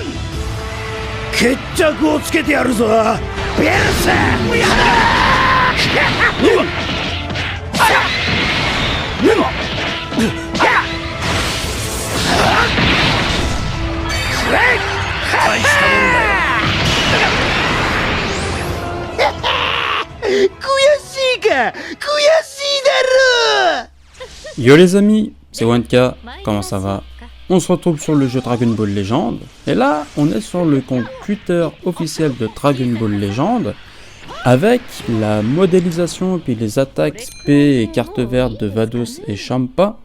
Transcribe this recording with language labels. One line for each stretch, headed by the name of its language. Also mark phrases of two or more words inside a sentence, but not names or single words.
Japanese: 決着をつけてやるぞベルサ大したもんだよ。悔しいか悔しいだろ。
French: Yo les amis, c'est Wanka, comment ça va? On se retrouve sur le jeu Dragon Ball Legend, et là on est sur le compte Twitter officiel de Dragon Ball Legend, avec la modélisation et puis les attaques SP et cartes vertes de Vados et Champa.